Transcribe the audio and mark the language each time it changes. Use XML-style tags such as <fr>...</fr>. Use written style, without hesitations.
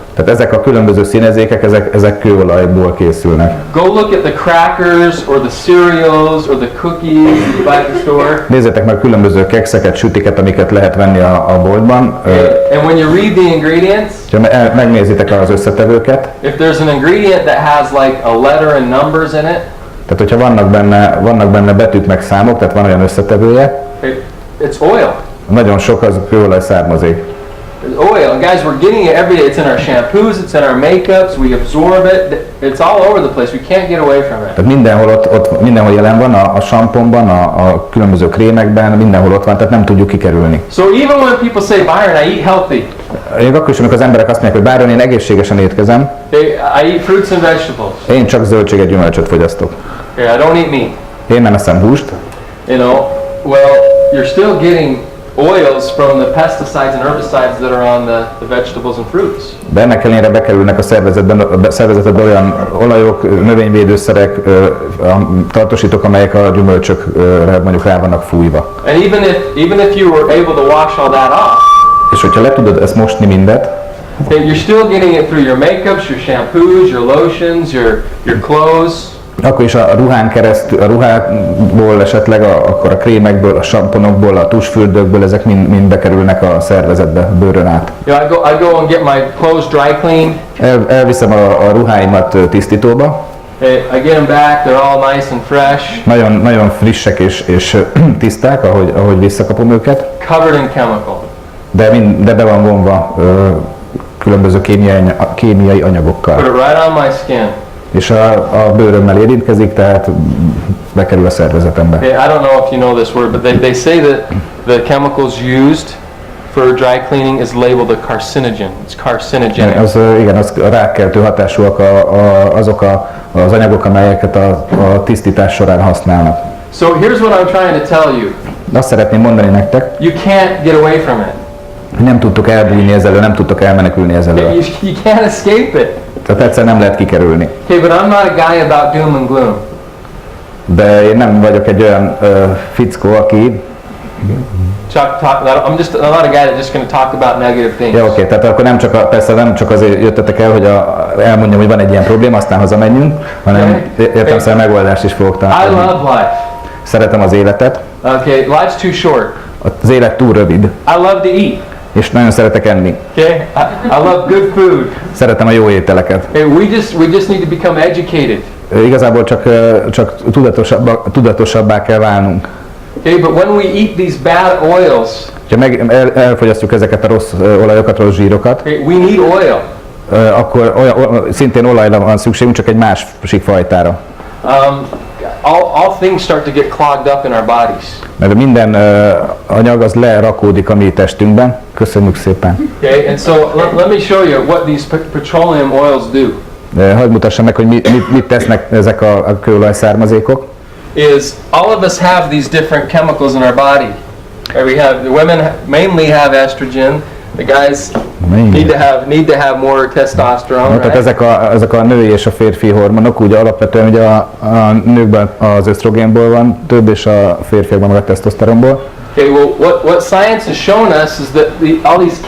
<hu>Tehát ezek a különböző színezékek, ezek kőolajból készülnek.</hu> <en>Go look at the crackers or the cereals or the cookies you buy at the store.</en> <hu>Nézzétek meg különböző kekszeket, sütiket, amiket lehet venni a boltban.</hu> <en>And when you read the ingredients,</en> <hu>ha megnézitek az összetevőket,</hu> <en>if there's an ingredient that has like a letter and numbers in it,</en> <hu>tehát hogyha vannak benne betűk meg számok, tehát van olyan összetevője,</hu> <en>it's oil.</en> <hu>Nagyon sok az kőolaj származék.</hu> <en>It's oil. And guys, we're getting it every day. It's in our shampoos, it's in our makeups, we absorb it. It's all over the place. We can't get away from it.</en> <hu>Tehát mindenhol jelen van, a samponban, a különböző krémekben, mindenhol ott van, tehát nem tudjuk kikerülni.</hu> <en>So even when people say, Byron, I eat healthy.</en> <hu>Még akkor is, amikor az emberek azt mondják, hogy Byron, én egészségesen étkezem.</hu> <en>I eat fruits and vegetables.</en> <hu>Én csak zöldséget, gyümölcsöt fogyasztok.</hu> <en>I don't eat meat.</en> <hu>Én nem eszem húst.</hu> <en>You know, well, you're still getting oils from the pesticides and herbicides that are on the vegetables and fruits.</en> <hu>De ennek ellenére bekerülnek a szervezetbe olyan olajok, növényvédőszerek, tartósítók, amelyek a gyümölcsökre mondjuk rá vannak fújva.</hu> <en>And even if you were able to wash all that off,</en> <hu>és hogyha le tudod ezt mosni mindet,</hu> <en>you're still getting it through your makeups, your shampoos, your lotions, your clothes.</en> <hu>Akkor is a ruhán keresztül, a ruhából esetleg, akkor a krémekből, a samponokból, a tusfürdőkből, ezek mind bekerülnek a szervezetbe, a bőrön át.</hu> <en>Yeah, I go and get my clothes dry cleaned.</en> <hu>Elviszem a ruháimat tisztítóba.</hu> <en>I get them back, they're all nice and fresh.</en> <hu>Nagyon frissek és tiszták, ahogy visszakapom őket.</hu> <en>Covered in chemical.</en> <hu>De be van vonva különböző kémiai anyagokkal.</hu> <en>Put it right on my skin.</en> <hu>És a bőrömmel érintkezik, tehát bekerül a szervezetembe.</hu> <en>Okay, I don't know if you know this word, but they say that the chemicals used for dry cleaning is labeled a carcinogen. It's carcinogenic.</en> <hu>Igen, az rákkeltő hatásúak azok az anyagok, amelyeket a tisztítás során használnak.</hu> <en>So here's what I'm trying to tell you.</en> <hu>Azt szeretném mondani nektek,</hu> <en>You can't get away from it.</en> <hu>nem tudtok elbújni ezzel, nem tudtok elmenekülni ezzel.</hu> <en>You can't escape it.</en> <hu>Tehát egyszer nem lehet kikerülni.</hu> <en>Okay, but I'm not a guy about doom and gloom.</en> <hu>De én nem vagyok egy olyan fickó, aki...</hu> <en>I'm not a guy that's just going to talk about negative things.</en> <hu>Ja, oké, tehát akkor persze nem csak azért jöttetek el, hogy elmondjam, hogy van egy ilyen probléma, aztán hazamenjünk, hanem értelemszerűen megoldást is fogok találni.</hu> <en>I love life.</en> <hu>Szeretem az életet.</hu> <en>Okay, life's too short.</en> <hu>Az élet túl rövid.</hu> <en>I love to eat.</en> <hu>És nagyon szeretek enni.</hu> <en>Okay, I love good food.</en> <hu>Szeretem a jó ételeket.</hu> <en>Okay, we just need to become educated.</en> <hu>Igazából csak tudatosabbá kell válnunk.</hu> <en>Okay, but when we eat these bad oils,</en> <hu>ha elfogyasztjuk ezeket a rossz olajokat, rossz zsírokat,</hu> <en>okay, we need oil.</en> <hu>Akkor szintén olajra van szükségünk, csak egy másik fajtára.</hu> <en>All things start to get clogged up in our bodies.</en> <hu>Mert minden anyag az lerakódik a mi testünkben. Köszönjük szépen.</hu> <en>Okay, and so let me show you what these petroleum oils do.</en> <hu>Hadd mutassam meg, hogy mit tesznek ezek a kőolaj származékok.</hu> <en>Is all of us have these different chemicals in our body. We have the women mainly have estrogen. The guys need to have more testosterone.</en> <hu>Tehát ezek a női és a férfi hormonok, ugye alapvetően ugye a nőkben az ösztrogénból van több, és a férfiakban meg a tesztoszteronból.</hu> <en>Okay, well, what science has shown us is that all these</en>